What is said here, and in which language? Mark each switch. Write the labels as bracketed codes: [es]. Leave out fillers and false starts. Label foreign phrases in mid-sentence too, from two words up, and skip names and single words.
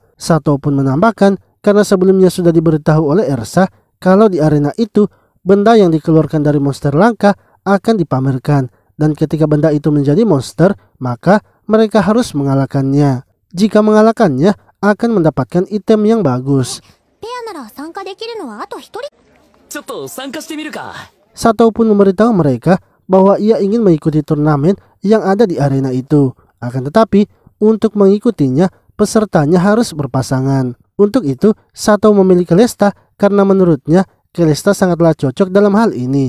[id] Satou pun menambahkan karena sebelumnya sudah diberitahu oleh Ersa kalau di arena itu benda yang dikeluarkan dari monster langka akan dipamerkan. Dan ketika benda itu menjadi monster, maka mereka harus mengalahkannya. Jika mengalahkannya akan mendapatkan item yang bagus. [ja] ペアなら参加できるのはあと1人。ちょっと参加してみるか。 [id] Sato pun memberitahu mereka bahwa ia ingin mengikuti turnamen yang ada di arena itu. Akan tetapi, untuk mengikutinya, pesertanya harus berpasangan. Untuk itu, Sato memilih Celesta karena menurutnya Celesta sangatlah cocok dalam hal ini.